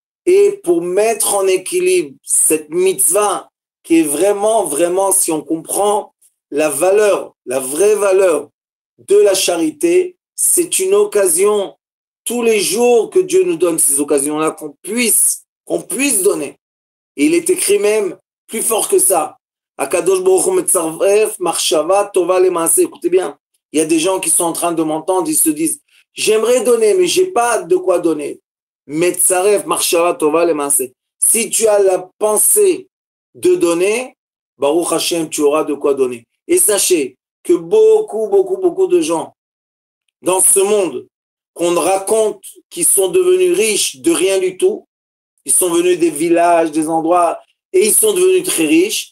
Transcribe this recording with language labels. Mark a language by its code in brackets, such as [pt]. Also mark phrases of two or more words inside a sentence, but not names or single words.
[fr] Et pour mettre en équilibre cette mitzvah qui est vraiment, vraiment, si on comprend la valeur, la vraie valeur de la charité, c'est une occasion tous les jours que Dieu nous donne ces occasions-là qu'on puisse donner. Et il est écrit même plus fort que ça. [he] הקדוש ברוך הוא מצרף מחשבה טובה למעשה. [fr] Écoutez bien, il y a des gens qui sont en train de m'entendre, ils se disent, j'aimerais donner, mais j'ai pas de quoi donner. [he] מצרף מחשבה טובה למעשה. [fr] Si tu as la pensée de donner, [he] ברוך השם, [fr] tu auras de quoi donner. Et sachez que beaucoup de gens dans ce monde qu'on raconte qui sont devenus riches de rien du tout, ils sont venus des villages, des endroits, et ils sont devenus très riches.